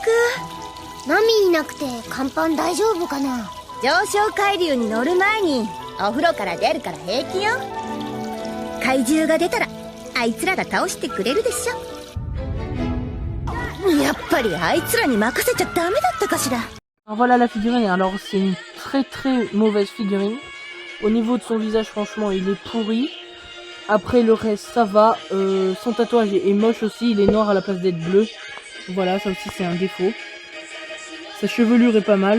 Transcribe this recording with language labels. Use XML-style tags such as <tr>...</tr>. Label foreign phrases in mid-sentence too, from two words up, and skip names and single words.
<ja>ナミいなくて甲板大丈夫かな。上昇海流に乗る前にお風呂から出るから平気よ。怪獣が出たらあいつらが倒してくれるでしょ。やっぱりあいつらに任せちゃダメだったかしら。</ja> <fr>Alors voilà la figurine. Alors c'est une très mauvaise figurine. Au niveau de son visage, franchement, il est pourri. Après le reste, ça va. Son tatouage est moche aussi. Il est noir à la place d'être bleu. Voilà, ça aussi c'est un défaut. Sa chevelure est pas mal.</fr>